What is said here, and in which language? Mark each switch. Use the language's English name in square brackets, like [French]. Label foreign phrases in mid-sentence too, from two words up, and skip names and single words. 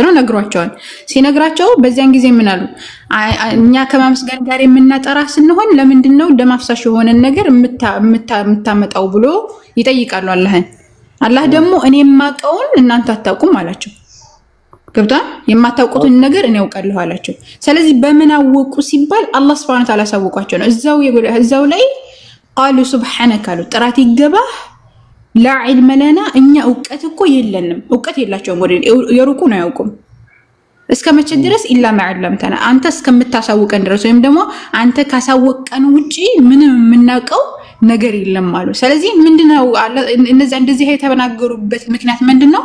[Amharic] ነው ነግሯቸዋል ሲነግራቸው በዚያን ጊዜ ምን አሉ እኛ ከማመስገን ጋር የምናጠራ ስንሆን ለምንድነው ደማፍሳሽ የሆነ ነገር የምታመጣው ብሎ ይጠይቃሉ አላህ ደግሞ እኔ የማውቀውን እናንተ አታውቁም አላቸው ገብታ የማታውቁትን ነገር እኔ አውቃለሁ አላቸው ስለዚህ በምን አወቁ ሲባል አላህ [Arabic] سبحانه وتعالى [Amharic] ያሳወቃቸው ነው እዛው ላይ [Arabic] قالوا سبحانك [Amharic] አሉ ጥራት ይገባህ [Arabic] لا علم لنا [Amharic] እኛ ዕውቀት እኮ የለንም ዕውቀት የላቸውም ወደ የሩቁ ነው ያውቁም እስከመቼ ድረስ ኢላ ማዕለምተና አንተ እስከምታሳውቀን ድረስ ወይም ደግሞ አንተ ካሳወቀን ውጪ ምንም የምናውቀው ነገር የለም አሉ። ስለዚህ ምንድነው እነዛ እንደዚህ የተናገሩበት ምክንያት ምንድነው?